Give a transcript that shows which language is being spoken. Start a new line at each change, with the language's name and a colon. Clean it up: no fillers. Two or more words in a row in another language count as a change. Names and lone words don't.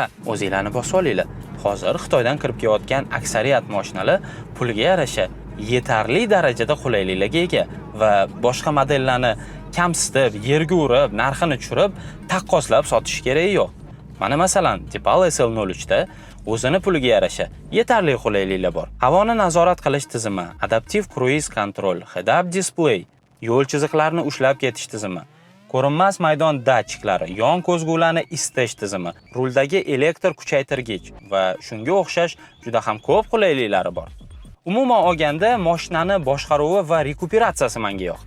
Uzbek: O'zinglarni bosib olinglar. Hozir Xitoydan kirib kelayotgan aksariyat mashinalar pulga yarasha yetarli darajada qulayliklarga ega va boshqa modellarni kamsitib, yerga urib, narxini tushirib, taqqoslab sotish keragi yo'q. Mana masalan, Deepal SL03 da o'zini puliga yarasha yetarli qulayliklar bor. Havoni nazorat qilish tizimi, adaptiv
English: cruise control, head-up display,
Uzbek: yo'l chiziqlarini ushlab ketish tizimi, ko'rinmas maydon datchiklari, yon ko'zgularni isitish tizimi, ruldagi elektr kuchaytirgich va shunga o'xshash juda ham ko'p qulayliklari bor. Umuman olganda, mashinani boshqaruvi va rekuperatsiyasi menga yoqdi.